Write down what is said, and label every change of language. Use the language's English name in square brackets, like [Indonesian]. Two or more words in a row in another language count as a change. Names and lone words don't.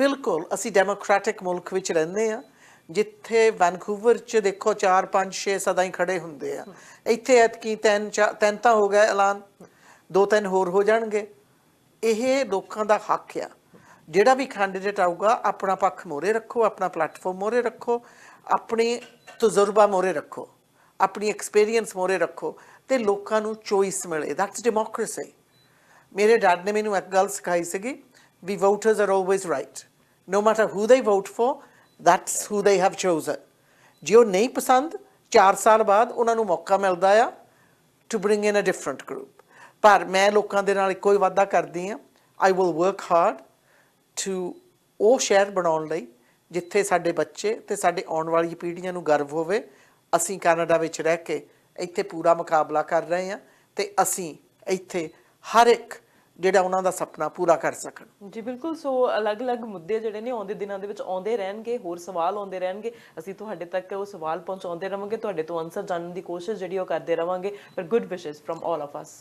[Punjabi] ਬਿਲਕੁਲ ਅਸੀਂ ਡੈਮੋਕ੍ਰੈਟਿਕ ਮੁਲਕ ਵਿੱਚ ਰਹਿੰਦੇ ਆ ਜਿੱਥੇ ਵੈਨਕੂਵਰ 'ਚ ਦੇਖੋ 4 5 6 ਸਦਾ ਹੀ ਖੜੇ ਹੁੰਦੇ ਆ ਇੱਥੇ ਐਤਕੀ 3 ਤਾਂ ਹੋ ਗਏ ਐਲਾਨ 2-3 ਹੋਰ ਹੋ ਜਾਣਗੇ ਇਹ ਲੋਕਾਂ ਦਾ ਹੱਕ ਆ ਜਿਹੜਾ ਵੀ ਕੈਂਡੀਡੇਟ ਆਊਗਾ ਆਪਣਾ ਪੱਖ ਮੋਰੇ ਰੱਖੋ ਆਪਣਾ ਪਲੇਟਫਾਰਮ ਮੋਰੇ ਰੱਖੋ ਆਪਣੀ ਤਜਰਬਾ ਮੋਰੇ ਰੱਖੋ ਆਪਣੀ ਐਕਸਪੀਰੀਅੰਸ ਮੋਰੇ ਰੱਖੋ ਤੇ ਲੋਕਾਂ ਨੂੰ ਚੋਇਸ ਮਿਲੇ [English] that's democracy [Punjabi] ਮੇਰੇ ਡੈਡ ਨੇ ਮੈਨੂੰ ਇੱਕ ਗੱਲ ਸਿਖਾਈ ਸੀਗੀ ਵੀ [English] voters are always right no matter who they vote for that's who they have chosen [Punjabi] ਜੇ ਉਹ ਨਹੀਂ ਪਸੰਦ 4 ਸਾਲ ਬਾਅਦ ਉਹਨਾਂ ਨੂੰ ਮੌਕਾ ਮਿਲਦਾ ਆ [English] to bring in a different group [Punjabi] ਪਰ ਮੈਂ ਲੋਕਾਂ ਦੇ ਨਾਲ ਇੱਕੋ ਹੀ ਵਾਅਦਾ ਕਰਦੀ ਹਾਂ [English] I will work hard to [Punjabi] ਉਹ ਸ਼ਹਿਰ ਬਣਾਉਣ ਲਈ ਜਿੱਥੇ ਸਾਡੇ ਬੱਚੇ ਤੇ ਸਾਡੇ ਆਉਣ ਵਾਲੀ ਪੀੜ੍ਹੀਆਂ ਨੂੰ ਗਰਵ ਹੋਵੇ ਅਸੀਂ ਕੈਨੇਡਾ ਵਿੱਚ ਰਹਿ ਕੇ ਇੱਥੇ ਪੂਰਾ ਮੁਕਾਬਲਾ ਕਰ ਰਹੇ ਹਾਂ ਤੇ ਅਸੀਂ ਇੱਥੇ ਹਰ ਇੱਕ ਜਿਹੜਾ ਉਹਨਾਂ ਦਾ ਸੁਪਨਾ ਪੂਰਾ ਕਰ ਸਕਣ ਜੀ ਬਿਲਕੁਲ ਸੋ ਅਲੱਗ-ਅਲੱਗ ਮੁੱਦੇ ਜਿਹੜੇ ਨੇ ਆਉਂਦੇ ਦਿਨਾਂ ਦੇ ਵਿੱਚ ਆਉਂਦੇ ਰਹਿਣਗੇ ਹੋਰ ਸਵਾਲ ਆਉਂਦੇ ਰਹਿਣਗੇ ਅਸੀਂ ਤੁਹਾਡੇ ਤੱਕ ਉਹ ਸਵਾਲ ਪਹੁੰਚਾਉਂਦੇ ਰਵਾਂਗੇ ਤੁਹਾਡੇ ਤੋਂ ਆਨਸਰ ਜਾਣਨ ਦੀ ਕੋਸ਼ਿਸ਼ ਜਿਹੜੀ ਉਹ ਕਰਦੇ ਰਵਾਂਗੇ ਪਰ [English] good wishes from all of us